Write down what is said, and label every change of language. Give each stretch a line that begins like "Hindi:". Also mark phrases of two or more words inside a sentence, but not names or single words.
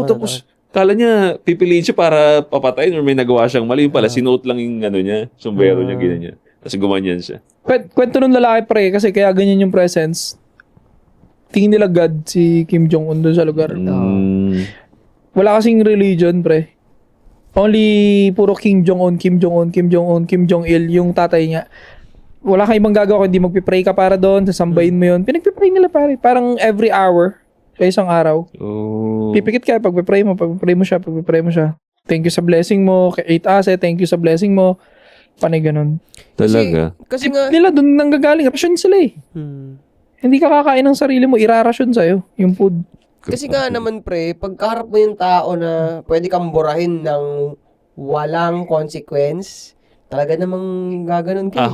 Filipino: Tapos, kala niya, pipiliin siya para papatayin or may nagawa siyang mali. Yung pala, sinuot lang yung niya, sombrero niya, ganyan. Tapos gumanyan siya. Kwento nung lalaki, pre, kasi kaya ganyan yung presence. Tingin nila God si Kim Jong-un doon sa lugar. Wala kasing religion, pre. Only puro Kim Jong-un, Kim Jong-un, Kim Jong-un, Kim Jong-il, yung tatay niya. Wala kang ibang gagawa kundi magpipray ka para doon, sasambahin mo yun. Pinagpipray nila pare. Parang
English: every hour,
Filipino: sa isang araw. Oh. Pipikit ka, pagpipray mo siya.
English: Thank you
Filipino: sa blessing mo, kay 8 Asset,
English: thank you
Filipino: sa blessing mo. Panay ganun. Talaga. Kasi nga, Nila doon nanggagaling, rasyon sila eh. Hindi ka kakain ng sarili mo, irarasyon sa'yo, yung food. kasi nga naman pre, pagkaharap mo yung tao na pwede kang burahin ng walang consequence, talaga namang gaganon ka.